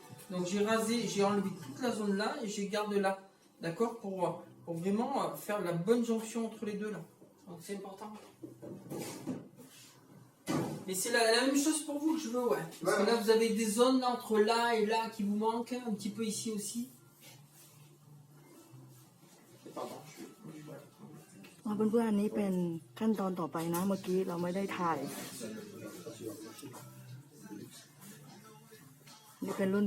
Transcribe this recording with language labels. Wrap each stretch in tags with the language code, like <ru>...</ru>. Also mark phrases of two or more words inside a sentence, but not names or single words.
<fr>Donc j'ai rasé, j'ai enlevé toute la zone là et je garde là, d'accord, pour vraiment faire la bonne jonction entre les deux là. Donc c'est important. Mais c'est la même chose pour vous que je veux, ouais. Parce que là vous avez des zones là, entre là et là qui vous manquent, un petit peu ici aussi. Pardon, voilà.</fr> <th>เพื่อนๆอันนี้เป็นขั้นตอนต่อไปนะเมื่อกี้เราไม่ได้ถ่าย นี่เป็นรุ่นน้</th>